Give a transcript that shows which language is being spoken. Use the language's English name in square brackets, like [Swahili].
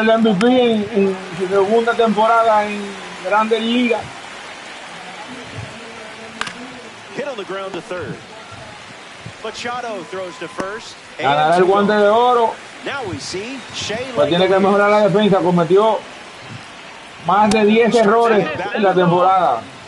[Spanish] el MVP en su segunda temporada en Grandes Ligas. [English] Hit on the ground to third. Machado throws to first. [Spanish] Ganará el guante de oro. [English] Now we see Shea. [Spanish] Pues tiene que mejorar la defensa. Cometió más de 10 errores en la temporada.